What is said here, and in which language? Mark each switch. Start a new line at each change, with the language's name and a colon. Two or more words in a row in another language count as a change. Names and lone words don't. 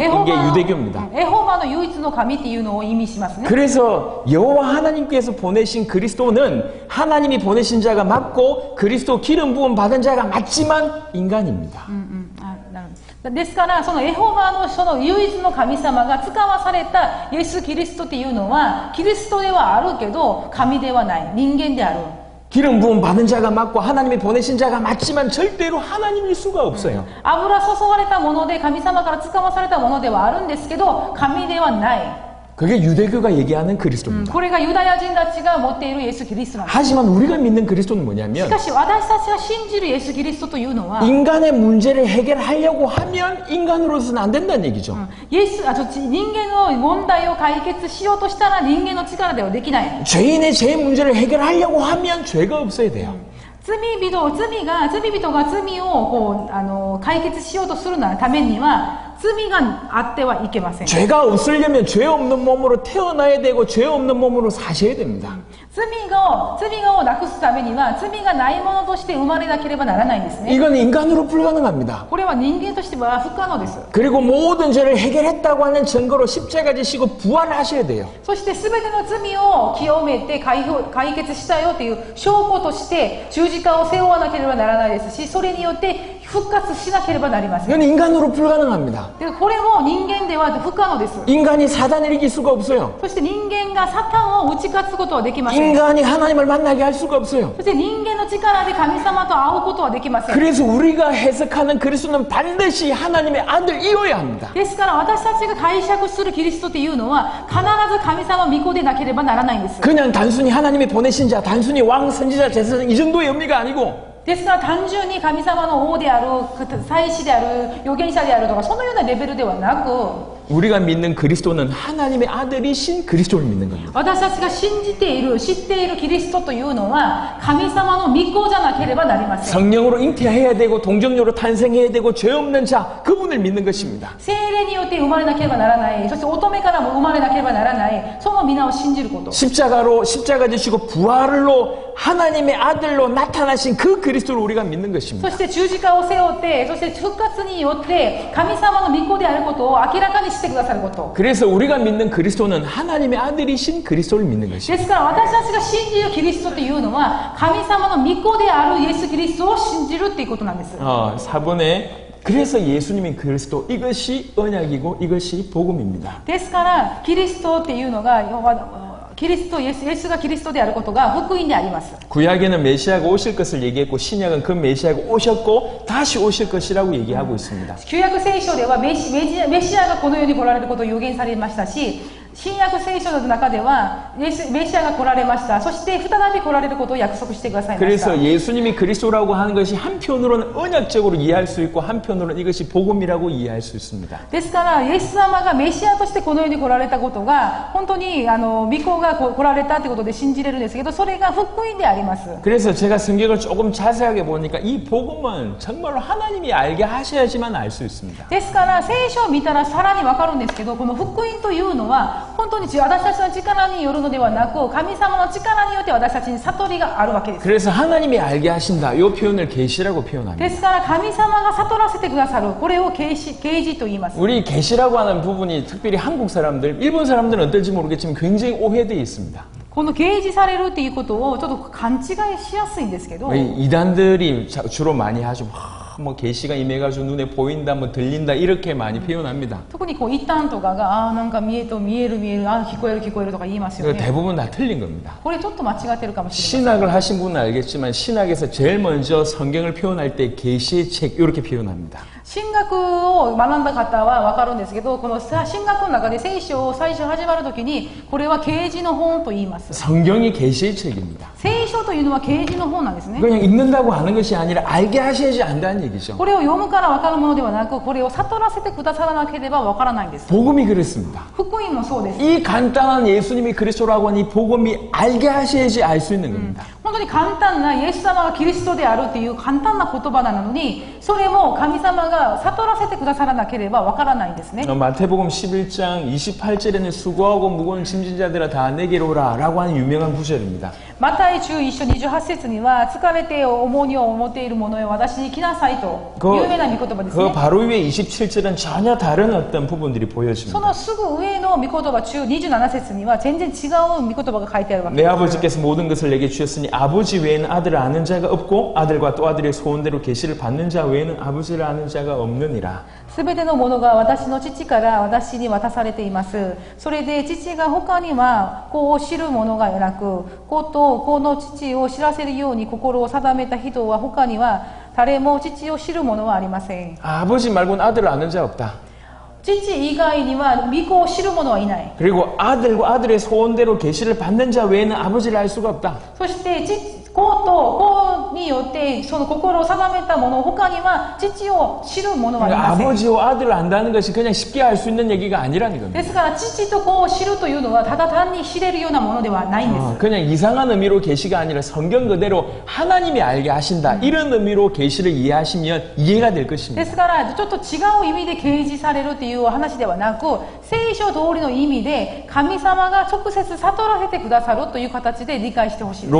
Japanese: エホ
Korean: 이게
Japanese: バ
Korean: 유대교입니다.
Japanese: エホバの唯一の神っていうのを意味しますね。
Korean: 그래서 여호와 하나님께서 보내신 그리스도는 하나님이 보내신 자가 맞고 그리스도 기름 부음 받은 자가 맞지만 인간입니다.
Japanese: なるほど。ですからそのエホバのその唯一の神様が使わされたイエス・キリストっていうのはキリストではあるけど神ではない人間である。
Korean: 기름 부음 받은 자가 맞고 하나님이 보내신 자가 맞지만 절대로 하나님일 수가 없어요.
Japanese: 油注がれたもので神様から使わされたものではあるんですけど神ではない。
Korean: 그게 유대교가 얘기하는 그리스도입니다.
Japanese: これがユダヤ人たちが持っているイエス・キリストなんです。
Korean: 하지만 우리가 믿는 그리스도는
Japanese: し
Korean: 뭐냐면
Japanese: かし私たちが信じるイエス・キリストというのは
Korean: 인간의 문제를 해결하려고 하면 인간으로서는 안 된다는 얘기죠.
Japanese: イエス人間の問題を解決しようとしたら人間の力ではできない。
Korean: 죄인의 죄 문제를 해결하려고 하면 죄가 없어야 돼요.
Japanese: 罪人が罪をこう解決しようとするためには罪があってはいけません。
Korean: 죄가 없으려면 죄 없는 몸으로 태어나야 되고 죄 없는 몸으로 사셔야 됩니다.
Japanese: 罪をなくすためには罪がないものとして生まれなければならないんですね。
Korean: 이건 인간으로 불가능합니다.
Japanese: これは人間としては不可能です。
Korean: 그리고 모든 죄를 해결했다고 하는 증거로 십자가 지시고 부활하셔야 돼요.
Japanese: そして全ての罪を清めて解決したよという証拠として十字架を背負わなければならないですし、それによって復活しなければなりません。
Korean: 이건 인간으로 불가능합니다.
Japanese: でこれも人間では不可能です。
Korean: 인간이 사단을 이길 수가 없어요.
Japanese: そして人間がサタンを打ち勝つことはできません。
Korean: 인간이 하나님을 만나게 할 수가 없어요.
Japanese: そして人間の力で神様と会うことはできません。
Korean: 그래서 우리가 해석하는 그리스도는 반드시 하나님의 아들이어야 합니다.
Japanese: ですから私たちが解釈するキリストというのは必ず神様御子でなければならないんです。
Korean: 그냥 단순히 하나님이 보내신 자, 단순히 왕, 선지자, 제사장 이 정도의 의미가 아니고
Japanese: ですから単純に神様の王である、祭司である、預言者であるとかそのようなレベルではなく
Korean: 우리가 믿는 그리스도는 하나님의 아들이신 그리스도를 믿는 겁니다.
Japanese: 私たちが信じている、知っているキリストというのは神様の御子じゃなければなりません。
Korean: 성령으로 잉태해야 되고 동정녀로 탄생해야 되고 죄 없는 자 그분을 믿는 것입니다.
Japanese: 聖霊によって生まれなければならない、そして乙女からも生まれなければならない、その皆を信じること。
Korean: 십자가 지시고 부활로 하나님의 아들로 나타나신 그 그리스도를 우리가 믿는
Japanese: そ
Korean: 것입니다.
Japanese: して十字架を背負って、そして復活によって神様の御子であることを明らかにしてくださること。
Korean: 그래서 우리가 믿는 그리스도는 하나님의 아들이신 그리스도를 믿는 것입니다.
Japanese: ですから私たちが信じるキリストというのは神様の御子であるイエス・キリストを信じるっていうことなんです。
Korean: 4번에 그래서 예수님이 그리스도 이것이 언약이고 이것이 복음입니다.
Japanese: ですからキリストっていうのがキリスト、イエスがキリストであることが福音であります。
Korean: 구약에는 메시아가 오실 것을 얘기했고 신약은 그 메시아가 오셨고 다시 오실 것이라고 얘기하고 있습니다.
Japanese: 旧約聖書ではメシアがこの世に来られることを予言されましたし、新約聖書の中ではメシアが来られました。そして再び来られることを約束してくださいました。
Korean: 그래서 예수님이 그리스도라고 하는 것이 한편으로는 언약적으로 이해할 수 있고 한편으로는 이것이 복음이라고 이해할 수 있습니다.
Japanese: ですからイエス様がメシアとしてこの世に来られたことが本当に御子が来られたということで信じれるんですけど、それが福音であります。
Korean: 그래서 제가 성경을 조금 자세하게 보니까 이 복음은 정말로 하나님이 알게 하셔야지만 알 수 있습니다.
Japanese: ですから聖書を見たらさらにわかるんですけど、この福音というのは本当に私たちの力によるのではなく神様の力によって私たちに悟りがあるわけです。
Korean: 그래서 하나님이 알게 하신다. 이 표현을 계시라고 표현합니다.
Japanese: ですから神様が悟らせてくださる、これを啓示と言います。
Korean: 우리 계시라고 하는 부분이 특별히 한국 사람들, 일본 사람들은 어떨지 모르겠지만 굉장히 오해되어 있습니다.
Japanese: この啓示されるっていうことをちょっと勘違いしやすいんですけど、
Korean: 이단들이 주로 많이 하죠. 뭐 계시가 임해가지고 눈에 보인다, 뭐 들린다 이렇게 많이 표현합니다.
Japanese: 特に異端とかがなんか見える聞こえるとか言いますよね。
Korean: 대부분 다 틀린 겁니다.
Japanese: これちょっと間違ってるかもしれない。
Korean: 신학을 하신 분은 알겠지만 신학에서 제일 먼저 성경을 표현할 때 계시의 책 이렇게 표현합니다.
Japanese: 神学を学んだ方は分かるんですけど、この神学の中で聖書を最初始まるときにこれは啓示の本と言います。
Korean: 성경이 계시의 책입니다.
Japanese: 聖書というのは啓示の本なんですね。
Korean: 그냥 읽는다고 하는 것이 아니라 알게 하셔야지 안다는 얘기죠.
Japanese: これを読むから分かるものではなく、これを悟らせてくださらなければ分からないんです。
Korean: 복음이 그렇습니다.
Japanese: 福音もそうです。
Korean: 이 간단한 예수님이 그리스도라고 하는 이 복음이 알게 하셔야지 알 수 있는 겁니다.
Japanese: 本当に簡単なイエス様がキリストであるという簡単な言葉なのに、それも神様が悟らせてくださらなければわからないんですね。
Korean: 마태복음 11장 28절에는 수고하고 무거운 짐진 자들아 다 내게로 오라 라고 하는 유명한 구절입니다.
Japanese: マタイ11章28節には、疲れて重荷を持っている者よ私に来なさいと有名な御言葉ですね。
Korean: 그 바로 위에 27절은 전혀 다른 어떤 부분들이
Japanese: そ
Korean: 보여집니다.
Japanese: のすぐ上の御言葉中27節には全然違う御言葉が書いてあるわけ
Korean: 내
Japanese: です。
Korean: 아버지께서 모든 것을 내게 주셨으니 아버지 외에는 아들을 아는 자가 없고 아들과 또 아들의 소원대로 계시를 받는 자 외에는 아버지를 아는 자가 없느니라.
Japanese: すべてのものが私の父から私に渡されています。それで父が他には子を知る者がなく、子と子の父を知らせるように心を定めた人は他には誰も父を知る者はありません。
Korean: 아버지 말고는 아들을 아는 자 없다.
Japanese: 父以外には御子を知る者はいない。
Korean: 그리고 아들과 아들의 소원대로 계시를 받는 자 외에는 아버지를 알 수가 없다.
Japanese: そして子と子によってその心を定めた者、他には父を知る者はいません。
Korean: 아버지와 아들을 안다는 것이 그냥 쉽게 알 수 있는 얘기가 아니라는 겁니다.
Japanese: ですから父と子を知るというのはただ単に知れるようなものではないんです。
Korean: 그냥 이상한 의미로 계시가 아니라 성경 그대로 하나님이 알게 하신다. 이런 의미로 계시를 이해하시면 이해가 될
Japanese: で
Korean: 것입니다.
Japanese: すからちょっと違う意味で掲示されるという話ではなく、聖書通りの意味で神様が直接悟らせてくださるという形で理解してほしいです。